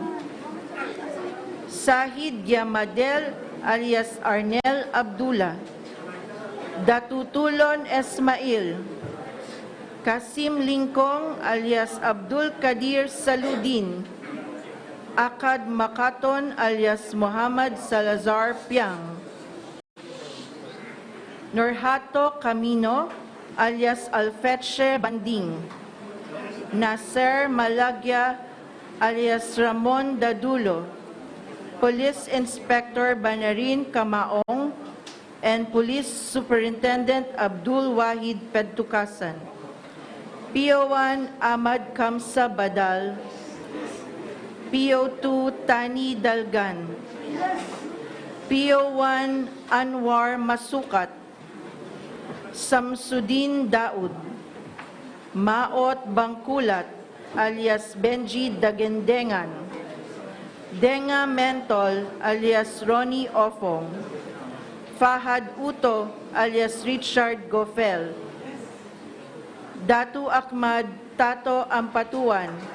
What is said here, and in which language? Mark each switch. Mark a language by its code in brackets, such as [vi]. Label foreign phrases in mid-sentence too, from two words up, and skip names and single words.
[en] Sahid Yamadel alias Arnel Abdullah, Datutulon Esmail, Kasim Lingkong alias Abdul Kadir Saludin, Akad Makaton alias Muhammad Salazar Piang, Norhato Camino alias Alfetche Banding, Nasser Malagya alias Ramon Dadulo, Police Inspector Banarin Kamaong, and Police Superintendent Abdul Wahid Pedtukasan, PO1 Ahmad Kamsa Badal, PO2 Tani Dalgan, PO1 Anwar Masukat, Samsudin Daud, Maot Bangkulat alias Benji Dagendengan, Denga Mentol alias Ronnie Ofong, Fahad Uto alias Richard Gofel, Datu Ahmad Tato Ampatuan,